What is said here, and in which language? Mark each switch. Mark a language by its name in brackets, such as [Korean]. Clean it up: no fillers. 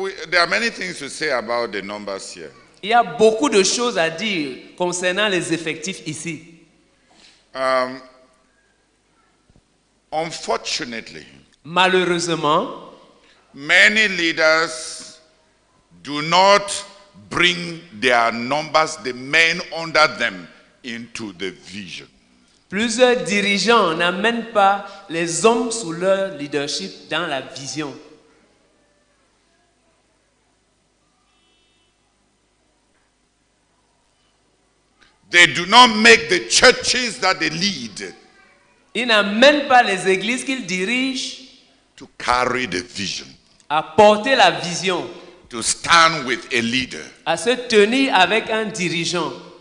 [English] There are many things to say about the numbers here. [French] Il y a beaucoup de choses à dire concernant les effectifs ici. [English] Unfortunately, [French] malheureusement, [English] many leaders do not bring their numbers, the men under them, into the vision. [French] Plusieurs dirigeants n'amènent pas les hommes sous leur leadership dans la vision. [English] They do not make the churches that they lead. [French] Ils n'amènent pas les églises qu'ils dirigent [English] to carry the vision. [French] À porter la vision. [English] To stand with a leader. [French] À se tenir avec un dirigeant.